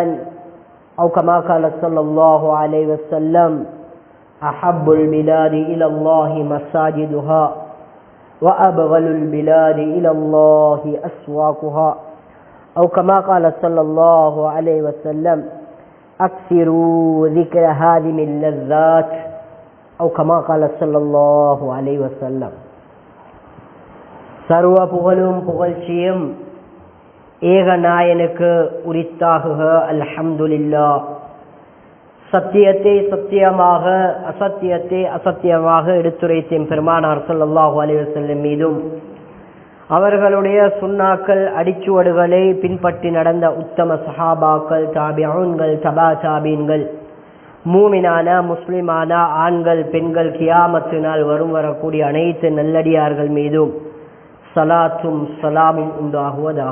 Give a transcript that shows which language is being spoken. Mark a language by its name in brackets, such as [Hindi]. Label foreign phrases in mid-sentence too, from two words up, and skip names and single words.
[Arabic] أو كما قال صلى الله عليه وسلم أحب البلاد إلى الله مساجدها وأبغل البلاد إلى الله أسواقها. أو كما قال صلى الله عليه وسلم أكثروا ذكر هذه اللذات. أو كما قال صلى الله عليه وسلم. [Tamil] சர்வ புகழும் புகழ்ச்சியும் ஏக நாயனுக்கு உரித்தாகுக. அல்ஹம்துலில்லாஹ். சத்தியத்தை சத்தியமாக அசத்தியத்தை அசத்தியமாக எடுத்துரைத்தேன் பெருமானார் [Arabic] صلى الله عليه وسلم [Tamil] மீதும் அவர்களுடைய சுன்னாக்கள் அடிச்சுவடுகளை பின்பற்றி நடந்த உத்தம சஹாபாக்கள், தாபிஊன்கள், [Arabic] تابعي التابعين, [Tamil] மூமினான முஸ்லிமான ஆண்கள் பெண்கள் கியாமத்து நாள் வரக்கூடிய அனைத்து நல்லடியார்கள் மீதும் சலாத்தும் சலாமும் உண்டாகுவதாக.